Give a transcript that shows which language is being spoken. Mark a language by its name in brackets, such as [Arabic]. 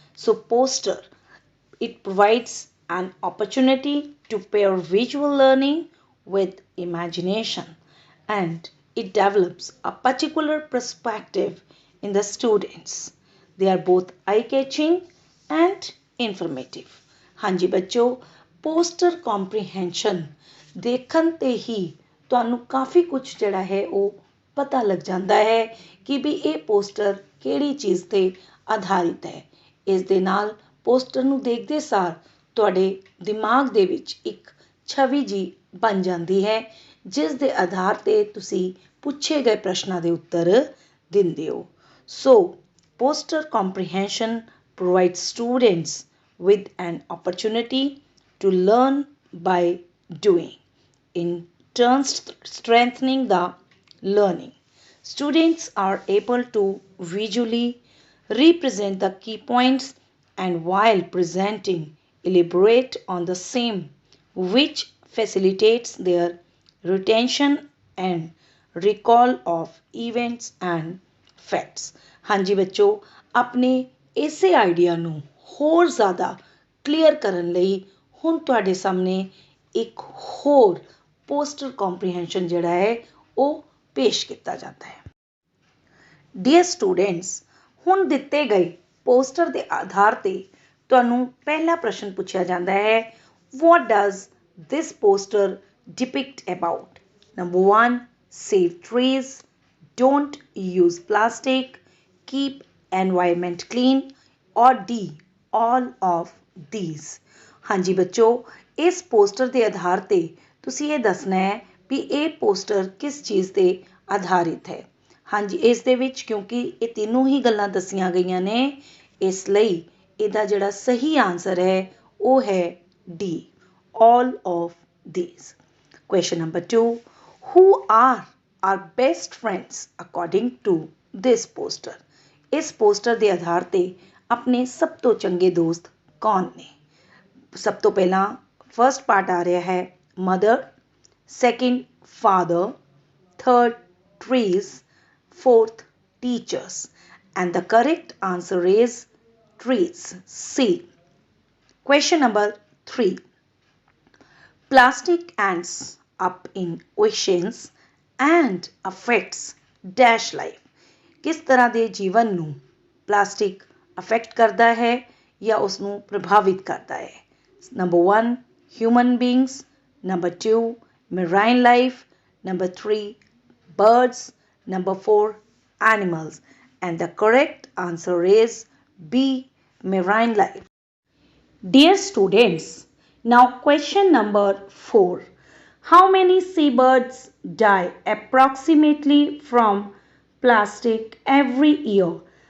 [English] So poster, it provides an opportunity to pair visual learning with imagination, and it develops a particular perspective in the students. They are both eye catching and informative. [Punjabi] ਹਾਂਜੀ ਬੱਚੋ, poster comprehension ਦੇਖਣ ਤੇ ਹੀ ਤੁਹਾਨੂੰ ਕਾਫੀ ਕੁਝ ਜਿਹੜਾ ਹੈ ਉਹ ਪਤਾ ਲੱਗ ਜਾਂਦਾ ਹੈ ਕਿ ਵੀ ਇਹ ਪੋਸਟਰ ਕਿਹੜੀ ਚੀਜ਼ ਤੇ ਆਧਾਰਿਤ ਹੈ। ਇਸ ਦੇ ਨਾਲ ਪੋਸਟਰ ਨੂੰ ਦੇਖਦੇ ਸਾਰ ਤੁਹਾਡੇ ਦਿਮਾਗ ਦੇ ਵਿੱਚ ਇੱਕ ਛਵੀ ਜੀ ਬਣ ਜਾਂਦੀ ਹੈ, ਜਿਸ ਦੇ ਆਧਾਰ ਤੇ ਤੁਸੀਂ ਪੁੱਛੇ ਗਏ ਪ੍ਰਸ਼ਨਾਂ ਦੇ ਉੱਤਰ ਦਿੰਦੇ ਹੋ। [English] So poster comprehension provides students with an opportunity to learn by doing, in turn strengthening the learning. Students are able to visually represent the key points and while presenting elaborate on the same, which facilitates their retention and recall of events and facts. [Punjabi] ਹਾਂਜੀ ਬੱਚੋ, ਆਪਣੇ ਇਸੇ idea ਨੂੰ ਹੋਰ ਜ਼ਿਆਦਾ clear ਕਰਨ ਲਈ ਹੁਣ ਤੁਹਾਡੇ ਸਾਹਮਣੇ ਇੱਕ ਹੋਰ ਪੋਸਟਰ ਕੰਪਰੀਹੈਂਸ਼ਨ ਜਿਹੜਾ ਹੈ ਉਹ ਪੇਸ਼ ਕੀਤਾ ਜਾਂਦਾ ਹੈ। ਡੀਅਰ ਸਟੂਡੈਂਟਸ, ਹੁਣ ਦਿੱਤੇ ਗਏ ਪੋਸਟਰ ਦੇ ਆਧਾਰ ਤੇ ਤੁਹਾਨੂੰ ਪਹਿਲਾ ਪ੍ਰਸ਼ਨ ਪੁੱਛਿਆ ਜਾਂਦਾ ਹੈ, [English] what does this poster depict about? Number 1, save trees, don't use plastic, keep environment clean, or D, all of these. [Punjabi] ਹਾਂਜੀ ਬੱਚੋ, ਇਸ ਪੋਸਟਰ ਦੇ ਆਧਾਰ ਤੇ ਤੁਸੀਂ ਇਹ ਦੱਸਣਾ ਹੈ ਵੀ ਇਹ ਪੋਸਟਰ ਕਿਸ ਚੀਜ਼ ਤੇ ਆਧਾਰਿਤ ਹੈ। ਹਾਂਜੀ, ਇਸ ਦੇ ਵਿੱਚ ਕਿਉਂਕਿ ਇਹ ਤਿੰਨੋਂ ਹੀ ਗੱਲਾਂ ਦੱਸੀਆਂ ਗਈਆਂ ਨੇ, ਇਸ ਲਈ ਇਹਦਾ ਜਿਹੜਾ ਸਹੀ ਆਨਸਰ ਹੈ ਉਹ ਹੈ D, all of these. [English] Question number 2, who are our best friends according to this poster? [Punjabi] ਇਸ ਪੋਸਟਰ ਦੇ ਆਧਾਰ ਤੇ ਆਪਣੇ ਸਭ ਤੋਂ ਚੰਗੇ ਦੋਸਤ ਕੌਣ ਨੇ? ਸਭ ਤੋਂ ਪਹਿਲਾਂ [English] First part ਆ ਰਿਹਾ ਹੈ mother, second father, third trees, fourth teachers, and the correct answer is trees, C. Question number 3, plastic ends up in oceans and affects dash life. [Punjabi] ਕਿਸ ਤਰ੍ਹਾਂ ਦੇ ਜੀਵਨ ਨੂੰ ਪਲਾਸਟਿਕ ਅਫੈਕਟ ਕਰਦਾ ਹੈ ਜਾਂ ਉਸ ਨੂੰ ਪ੍ਰਭਾਵਿਤ ਕਰਦਾ ਹੈ? [English] Number 1, human beings, number 2, marine life, number 3, birds, number 4, animals, and the correct answer is B, marine life. Dear students, now question number 4, how many seabirds die approximately from plastic every year?